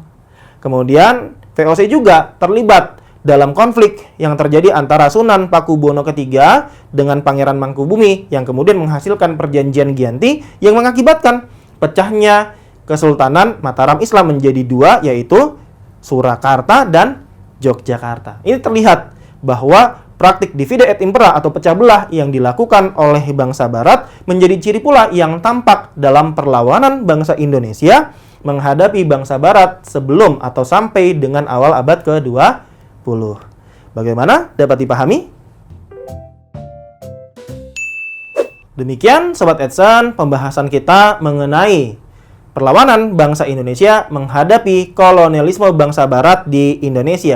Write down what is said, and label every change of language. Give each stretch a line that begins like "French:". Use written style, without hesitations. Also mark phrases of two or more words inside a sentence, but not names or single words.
Indonesian: Kemudian VOC juga terlibat dalam konflik yang terjadi antara Sunan Pakubono III dengan Pangeran Mangkubumi yang kemudian menghasilkan perjanjian Giyanti yang mengakibatkan pecahnya Kesultanan Mataram Islam menjadi dua, yaitu Surakarta dan Yogyakarta. Ini terlihat bahwa praktik
Latin: divide et impera
Indonesian: atau pecah belah yang dilakukan oleh bangsa barat menjadi ciri pula yang tampak dalam perlawanan bangsa Indonesia menghadapi bangsa barat sebelum atau sampai dengan awal abad ke-20. Bagaimana? Dapat dipahami? Demikian Sobat Edson pembahasan kita mengenai perlawanan bangsa Indonesia menghadapi kolonialisme bangsa barat di Indonesia.